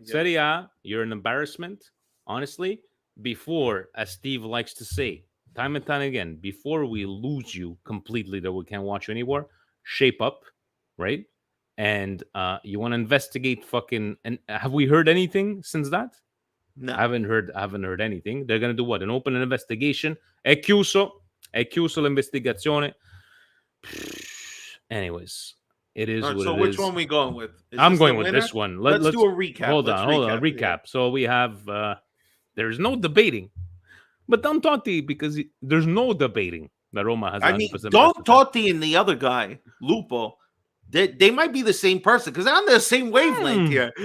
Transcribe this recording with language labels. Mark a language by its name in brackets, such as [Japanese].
[English] Serie A, you're an embarrassment. Honestly, before, as Steve likes to say, time and time again, before we lose you completely that we can't watch you anymore, shape up, right? And you want to investigate fucking... And have we heard anything since that? No. I haven't heard anything. They're going to do what? An open investigation? [Italian] È chiuso l'investigazione. [English] Anyways, it is what it is. So which one are we going with? I'm going with this one. Let's do a recap. Hold on. Recap. Yeah. So we have... there's no debating. But Don Totti, because there's no debating that Roma has. I mean, Don Totti and the other guy, Lupo, they might be the same person because they're on the same wavelength here.